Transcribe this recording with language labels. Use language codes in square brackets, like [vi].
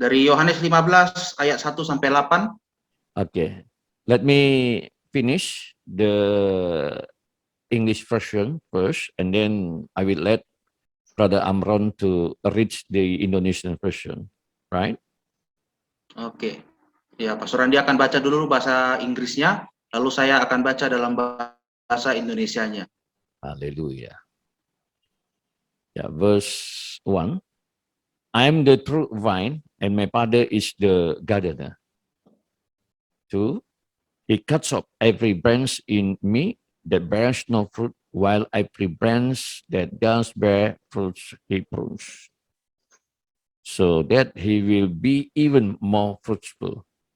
[id] Dari Yohanes 15 ayat 1 sampai 8. [en] Okay, let me finish the English version first, and then I will let Brother Amron to reach the Indonesian version, right? [id] Oke. Ya, Pastor Andi akan baca dulu bahasa Inggrisnya, lalu saya akan baca dalam bahasa Indonesianya. [en] Hallelujah. Yeah, verse 1. I am the true vine, and my Father is the gardener. 2. He cuts off every branch in me that bears no fruit, while every branch that does bear fruits he prunes, so that he will be even more fruitful.